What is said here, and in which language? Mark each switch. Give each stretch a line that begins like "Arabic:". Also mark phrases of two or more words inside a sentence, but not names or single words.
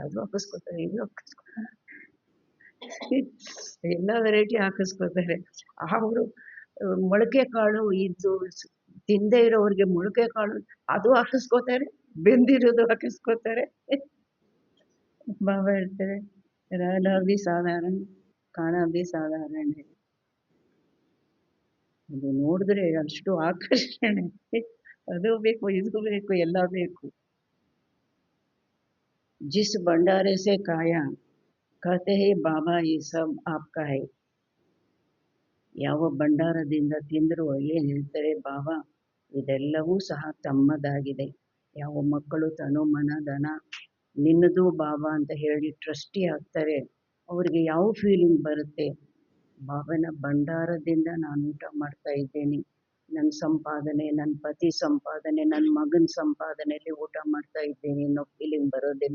Kannada: ಅದು ಹಾಕಿಸ್ಕೋತಾರೆ, ಇದು ಹಾಕಿಸ್ಕೋತಾರೆ, ಎಲ್ಲ ವೆರೈಟಿ ಹಾಕಿಸ್ಕೋತಾರೆ. ಅವರು ಮೊಳಕೆ ಕಾಳು ಇದು ತಿಂದೇ ಇರೋರಿಗೆ ಮೊಳಕೆ ಕಾಳು ಅದು ಹಾಕಿಸ್ಕೋತಾರೆ, ಬೆಂದಿರೋದು ಹಾಕಿಸ್ಕೋತಾರೆ. ಬಾಬಾ ಹೇಳ್ತಾರೆ,
Hindi: रहना भी साधारण, खाना भी साधारण है.
Kannada: ಅದು ನೋಡಿದ್ರೆ ಅಷ್ಟು ಆಕರ್ಷಣೆ. ಅದು ಬೇಕು, ಇದು ಬೇಕು, ಎಲ್ಲ ಬೇಕು.
Hindi: जिस भंडारे से खाया कहते हैं बाबा ये सब आपका है.
Kannada: ಯಾವ ಭಂಡಾರದಿಂದ ತಿಂದರೂ ಏನು ಹೇಳ್ತಾರೆ, ಬಾಬಾ ಇದೆಲ್ಲವೂ ಸಹ ತಮ್ಮದಾಗಿದೆ. ಯಾವ ಮಕ್ಕಳು ತನು ಮನ ಧನ ನಿನ್ನದು ಬಾಬಾ ಅಂತ ಹೇಳಿ ಟ್ರಸ್ಟಿ ಆಗ್ತಾರೆ, ಅವ್ರಿಗೆ ಯಾವ ಫೀಲಿಂಗ್ ಬರುತ್ತೆ? ಬಾಬನ ಭಂಡಾರದಿಂದ ನಾನು ಊಟ ಮಾಡ್ತಾ ಇದ್ದೇನೆ, ನನ್ನ ಸಂಪಾದನೆ, ನನ್ನ ಪತಿ ಸಂಪಾದನೆ, ನನ್ನ ಮಗನ ಸಂಪಾದನೆಯಲ್ಲಿ ಊಟ ಮಾಡ್ತಾ ಇದ್ದೇನೆ ಅನ್ನೋ ಫೀಲಿಂಗ್ ಬರೋದಿಲ್ಲ.